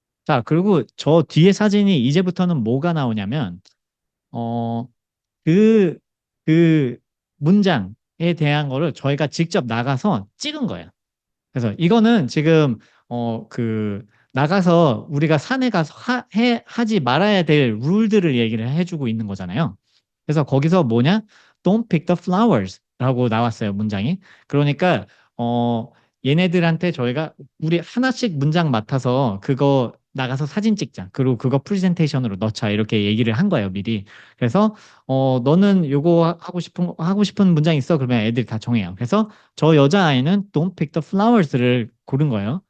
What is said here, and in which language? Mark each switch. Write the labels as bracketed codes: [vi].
[ko] 자, 그리고 저 뒤에 사진이 이제부터는 뭐가 나오냐면, 어, 그, 그 문장에 대한 거를 저희가 직접 나가서 찍은 거예요. 그래서 이거는 지금, 나가서 우리가 산에 가서 하지 말아야 될 룰들을 얘기를 해주고 있는 거잖아요. 그래서 거기서 뭐냐? [en] Don't pick the flowers [ko] 라고 나왔어요, 문장이. 그러니까, 얘네들한테 저희가 우리 하나씩 문장 맡아서 그거 나가서 사진 찍자. 그리고 그거 프레젠테이션으로 넣자. 이렇게 얘기를 한 거예요, 미리. 그래서, 너는 요거 하고 싶은 문장 있어? 그러면 애들이 다 정해요. 그래서 저 여자아이는 [en] Don't pick the flowers [ko] 를 고른 거예요.